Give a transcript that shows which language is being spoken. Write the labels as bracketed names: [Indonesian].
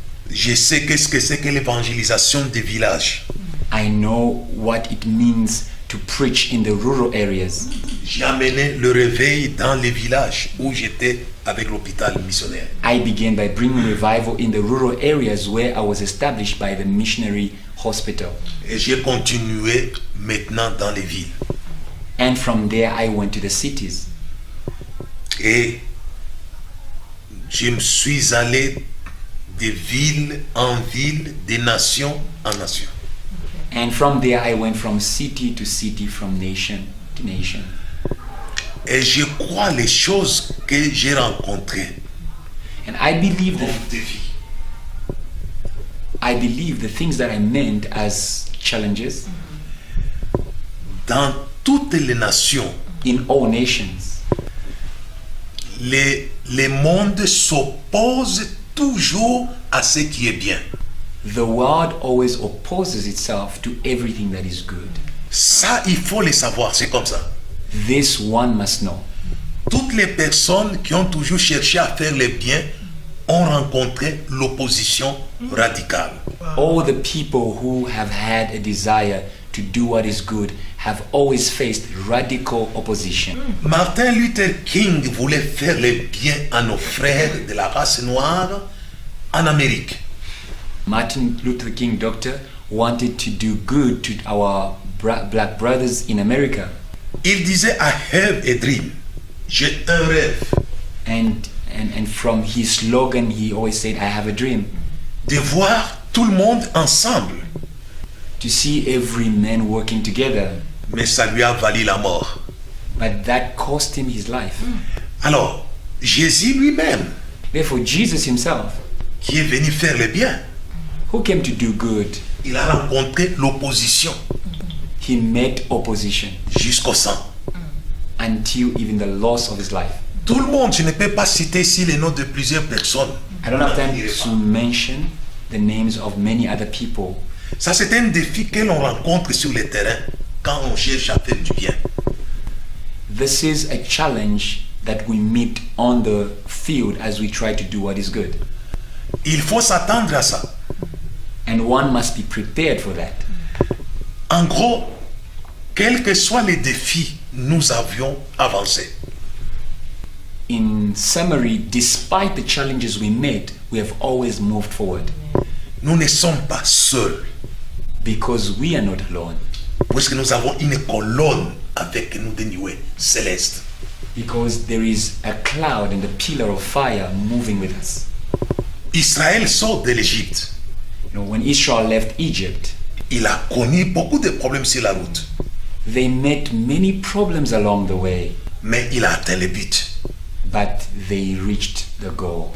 [French] Je sais qu'est-ce que c'est que l'évangélisation des villages. [English] I know what it means to preach in the rural areas. [French] J'ai amené le réveil dans les villages où j'étais avec l'hôpital missionnaire. [English] I began by bringing revival in the rural areas where I was established by the missionary hospital. [French] Et j'ai continué maintenant dans les villes. [English] And from there I went to the cities. [French] Et je me suis allé de ville en ville, de nation en nation. [English] And from there I went from city to city, from nation to nation. [French] Et je crois les choses que j'ai rencontrées [English] And I believe [French] comme [English] that [French] défi. [English] I believe the things that I meant as challenges [French] Dans toutes les nations, [English] in all nations. [French] le monde s'oppose toujours à ce qui est bien. [English] The world always opposes itself to everything that is good. [French] Ça, il faut le savoir, c'est comme ça. [English] This one must know. [French] toutes les personnes qui ont toujours cherché à faire le bien ont rencontré l'opposition radicale. [English] All the people who have had a desire to do what is good have always faced radical opposition. [French] Martin Luther King voulait faire le bien à nos frères de la race noire en Amérique. [English] Martin Luther King, doctor, wanted to do good to our black brothers in America. [French] Il disait [English] I have a dream. [French] J'ai un rêve [English] And from his slogan, he always said, I have a dream. [French] de voir tout le monde ensemble. [English] To see every man working together. [French] Mais ça lui a valu la mort. [English] But that cost him his life. [French] Alors, Jésus lui-même, [English] Therefore, Jesus himself, [French] qui est venu faire le bien, [English] who came to do good, [French] il a rencontré l'opposition [English] he met opposition [French] jusqu'au sang. [English] until even the loss of his life. [French] Tout le monde, je ne peux pas citer ici les noms de plusieurs personnes. [English] I don't have time to mention the names of many other people. [French] Ça, c'est un défi que l'on rencontre sur le terrain quand on cherche à faire du bien. [English] This is a challenge that we meet on the field as we try to do what is good. [French] Il faut s'attendre à ça. [English] And one must be prepared for that. [French] En gros, quels que soient les défis, nous avions avancé. [English] In summary, despite the challenges we met, we have always moved forward [French] Nous ne sommes pas seuls, [English] because we are not alone. [French] puisque nous avons une colonne avec nous de nuées célestes. [English] Because there is a cloud and a pillar of fire moving with us. [French] Israël sort de l'Égypte. [English] You know, when Israel left Egypt, [French] Il a connu beaucoup de problèmes sur la route, [English] they met many problems along the way, [French] mais il a atteint le but, [English] but they reached the goal